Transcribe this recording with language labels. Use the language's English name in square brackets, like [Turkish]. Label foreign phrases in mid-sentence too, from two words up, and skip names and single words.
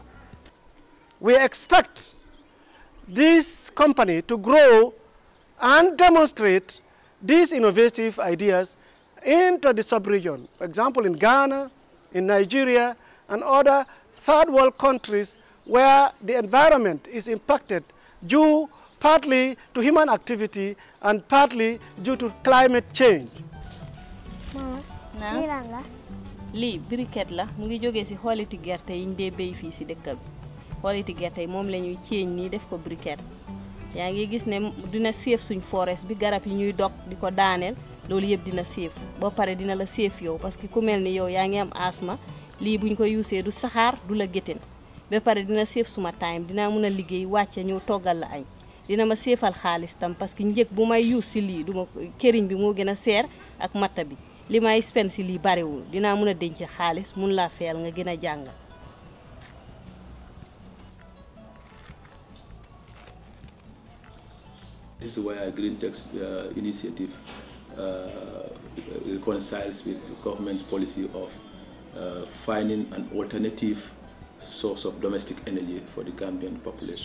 [English] We expect this company to grow and demonstrate these innovative ideas into the sub-region. For example, in Ghana, in Nigeria, and other third world countries where the environment is impacted due partly to human activity and partly due to climate change. [Wolof] Lii briquette la mu ngi jógee ci xooliti gerte yi ñu dee béy fii ci dëkk bi xooliti gerte yi moom la ñuy ceeñ nii def ko briquette yaa ngi gis ne dina séef suñ forest bi garab yi ñuy dog di ko daaneel loolu yëpp dina séef boo pare dina la séef yow parce que ku mel ni yow yaa ngi am asma lii buñ ko yuusee du saxaar du la gétén ba pare dina séef suma time dinaa mën a liggéey wàcce ñëw toggal la añ dina ma séefal xaalis tam parce que njëg bu may yuus ci lii duma këriñ bi moo gën a seer ak matta bi li may spend ci lii bariwul dinaa mën a denc xaalis mun laa feel nga gën a jàngal. [English] This is why Greentech's initiative reconciles with the government's policy of finding an alternative source of domestic energy for the Gambian population.